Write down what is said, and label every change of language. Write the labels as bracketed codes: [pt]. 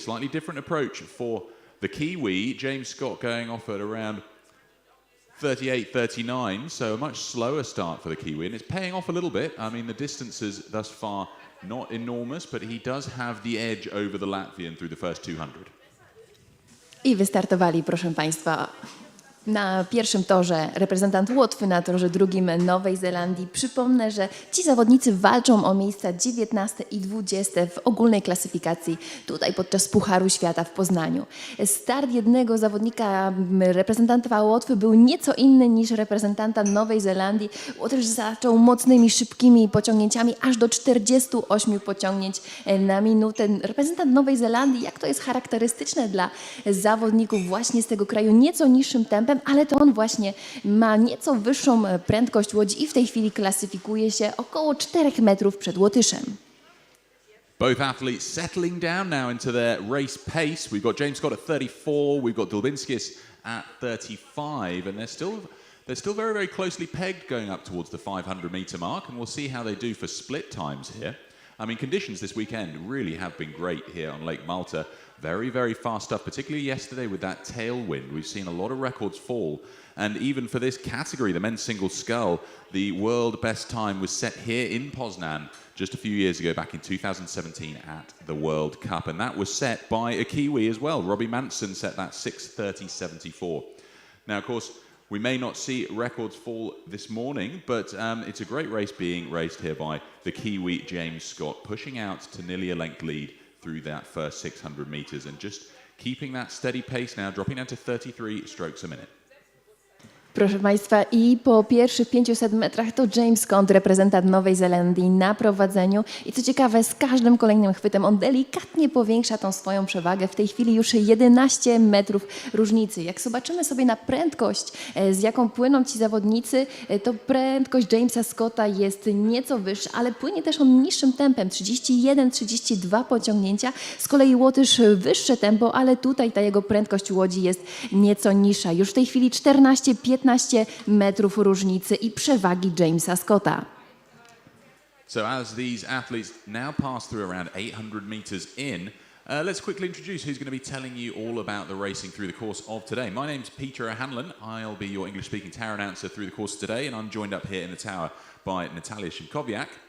[en] A slightly different approach for the Kiwi. James Scott going off at around 38, 39, so a much slower start for the Kiwi, and it's paying off a little bit. I mean, the distances thus far not enormous, but he does have the edge over the Latvian through the first 200. [pl] I wystartowali, proszę Państwa. Na pierwszym torze reprezentant Łotwy, na torze drugim Nowej Zelandii. Przypomnę, że ci zawodnicy walczą o miejsca 19 i 20 w ogólnej klasyfikacji tutaj podczas Pucharu Świata w Poznaniu. Start jednego zawodnika reprezentanta Łotwy był nieco inny niż reprezentanta Nowej Zelandii. Łotr zaczął mocnymi, szybkimi pociągnięciami, aż do 48 pociągnięć na minutę. Reprezentant Nowej Zelandii, jak to jest charakterystyczne dla zawodników właśnie z tego kraju, nieco niższym tempem, ale to on właśnie ma nieco wyższą prędkość łodzi i w tej chwili klasyfikuje się około 4 metrów przed Łotyszem. [en] Both athletes settling down now into their race pace. We've got James Scott at 34, we've got Dulbinskis at 35, and they're still very, very closely pegged going up towards the 500-meter mark, and we'll see how they do for split times here. I mean, conditions this weekend really have been great here on Lake Malta. Very, very fast stuff, particularly yesterday with that tailwind. We've seen a lot of records fall. And even for this category, the men's single scull, the world best time was set here in Poznan just a few years ago, back in 2017 at the World Cup. And that was set by a Kiwi as well. Robbie Manson set that 6:30.74. Now, of course, we may not see records fall this morning, but it's a great race being raced here by the Kiwi James Scott, pushing out to nearly a length lead through that first 600 meters and just keeping that steady pace now, dropping down to 33 strokes a minute. [pl] Proszę Państwa, i po pierwszych 500 metrach to James Scott, reprezentant Nowej Zelandii, na prowadzeniu. I co ciekawe, z każdym kolejnym chwytem on delikatnie powiększa tą swoją przewagę. W tej chwili już 11 metrów różnicy. Jak zobaczymy sobie na prędkość, z jaką płyną ci zawodnicy, to prędkość Jamesa Scotta jest nieco wyższa, ale płynie też on niższym tempem, 31-32 pociągnięcia. Z kolei Łotysz wyższe tempo, ale tutaj ta jego prędkość łodzi jest nieco niższa. Już w tej chwili 14-15 metrów różnicy i przewagi Jamesa Scotta. [en] So as these athletes now pass through around 800 meters in, let's quickly introduce who's going to be telling you all about the racing through the course of today. My name's Peter O'Hanlon. I'll be your English-speaking tower announcer through the course today, and I'm joined up here in the tower by Natalia Szymkowiak.